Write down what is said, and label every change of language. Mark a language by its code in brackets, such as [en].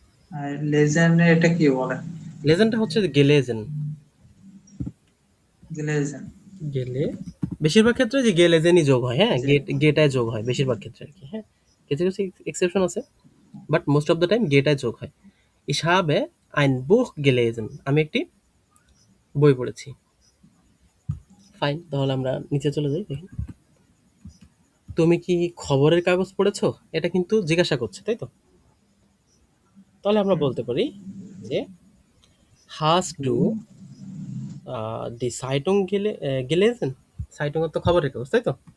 [bn] আর legend এটা কি বলে লেজেন্ডটা হচ্ছে গেলেজেন, লেজেন্ড গেলে, বেশিরভাগ ক্ষেত্রে যে গেলেজেনই যোগ হয়। হ্যাঁ, জি গেটায় যোগ হয় বেশিরভাগ ক্ষেত্রে আর কি। হ্যাঁ, কিছু কিছু এক্সেপশন আছে, [en] but most of the time [bn] গেটায় যোগ হয়। [de] Ich habe ein Buch gelesen, [bn] আমি একটি বই পড়েছি। ফাইন, তাহলে আমরা নিচে চলে যাই। দেখি, তুমি কি খবরের কাগজ পড়েছো, এটা কিন্তু জিজ্ঞাসা করছে, তাই তো? তাহলে আমরা হুম বলতে পারি যে [de] hast ডু du die Zeitung gelesen, [bn] সাইটং তো খবরের কাগজ, তাই তো?